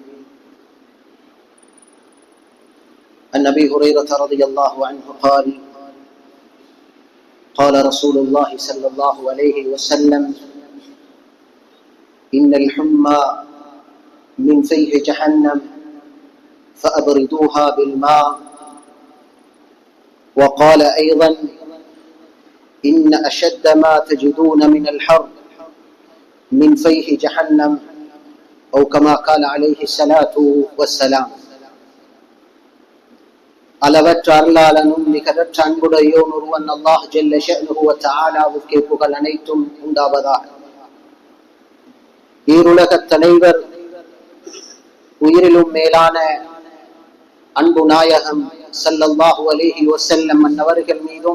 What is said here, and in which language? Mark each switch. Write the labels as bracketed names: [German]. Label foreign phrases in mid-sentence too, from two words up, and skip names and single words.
[Arabic] عن أبي هريرة رضي الله عنه قال قال رسول الله صلى الله عليه وسلم إن الحمى من فيح جهنم فأبردوها بالماء. وقال أيضا إن أشد ما تجدون من الحر من فيح جهنم أو كما قال عليه الصلاة والسلام. [Tamil] அளவற்ற அருளாளனும் நிகரற்ற அன்புடையோன் ஒருவன் அல்லாஹ் [Arabic] جل شأنه وتعالى [Tamil] புகழ் அனைத்தும் உண்டாவதாக. ஈருலகத் தலைவர் உயிரிலும் மேலான அன்பு நாயகம் [Arabic] صلى الله عليه وسلم [Tamil] அன்னவர்கள் மீதும்